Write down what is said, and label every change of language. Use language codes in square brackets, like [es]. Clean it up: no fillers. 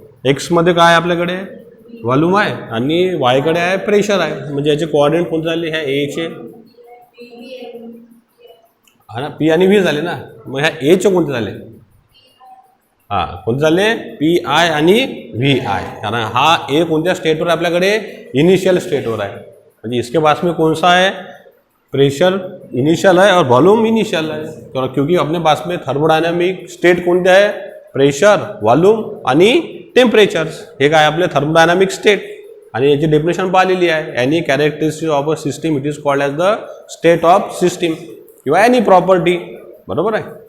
[mr] एक्समध्ये काय आपल्याकडे व्हॉल्यूम आहे आणि वायकडे आहे प्रेशर आहे. म्हणजे याचे कोऑर्डिनेट कोणते झाले, ह्या एचे, हा ना, पी आणि व्ही झाले ना. मग ह्या एचे कोणते झाले, हां कोणते झाले, पी आय आणि व्ही आय. कारण हा ए कोणत्या स्टेटवर आहे आपल्याकडे, इनिशियल स्टेटवर आहे. [hi] म्हणजे इसके पास में कौन सा है, प्रेशर इनिशियल है और वॉल्यूम इनिशियल है. क्योंकि अपने पास में [mr] थर्मोडायनामिक स्टेट कोणते आहे, प्रेशर, व्हॉल्यूम आणि टेम्परेचर्स. हे काय आपले थर्मोडायनामिक स्टेट. आणि याची डेफिनेशन पाहिलेली आहे. [en] any characteristic of a system it is called as the state of system [mr] किंवा एनी प्रॉपर्टी. बरोबर आहे.